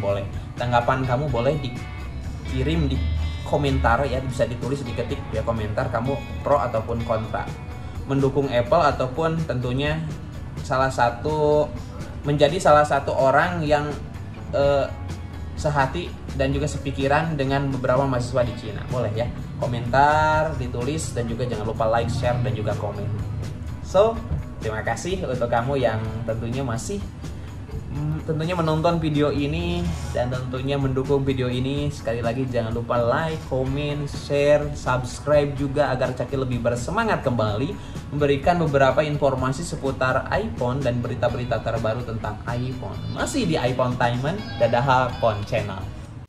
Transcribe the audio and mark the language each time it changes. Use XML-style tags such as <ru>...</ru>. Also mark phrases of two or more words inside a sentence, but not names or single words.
<id>Boleh tanggapan kamu boleh dikirim di komentar ya, bisa ditulis, diketik ya komentar kamu pro ataupun kontra, mendukung Apple ataupun tentunya menjadi salah satu orang yang sehati dan juga sepikiran dengan beberapa mahasiswa di Cina. Boleh ya komentar, ditulis, dan juga jangan lupa</id> <en>like, share,</en> <id>dan juga komen. So, terima kasih untuk kamu yang tentunya masih menonton video ini dan tentunya mendukung video ini. Sekali lagi jangan lupa</id> <en>like, comment, share, subscribe</en> <id>juga agar Caki lebih bersemangat kembali memberikan beberapa informasi seputar iPhone dan berita-berita terbaru tentang iPhone. Masih di iPhone Timen, Dadaha Phone Channel.</id>